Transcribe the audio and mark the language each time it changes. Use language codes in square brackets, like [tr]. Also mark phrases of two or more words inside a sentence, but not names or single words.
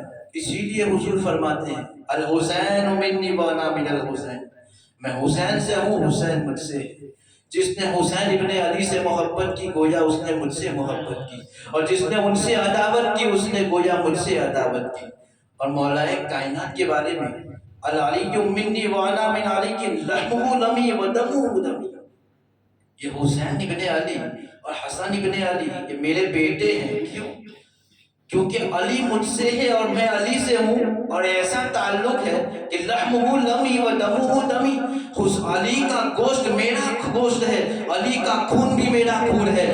[ur] اسی لیے حضور فرماتے ہیں [ar] الحسین منی وانا من الحسین. [ur] میں حسین سے ہوں، حسین مجھ سے. جس نے حسین ابن علی سے محبت کی گویا اس نے مجھ سے محبت کی، اور جس نے ان سے عداوت کی اس نے گویا مجھ سے عداوت کی. اور مولا کائنات کے بارے میں [ar] العلی منی وانا من علی لحمہ لمی و دمہ دمی. [ur] یہ حسین ابن علی اور حسن ابن علی یہ میرے بیٹے ہیں. کیوں؟ کیونکہ علی مجھ سے ہے اور میں علی سے ہوں، اور ایسا تعلق ہے کہ [ar] لحمہ لمی و دمہ دمی. [ur] علی کا گوشت میرا گوشت ہے، علی کا خون بھی میرا خون ہے.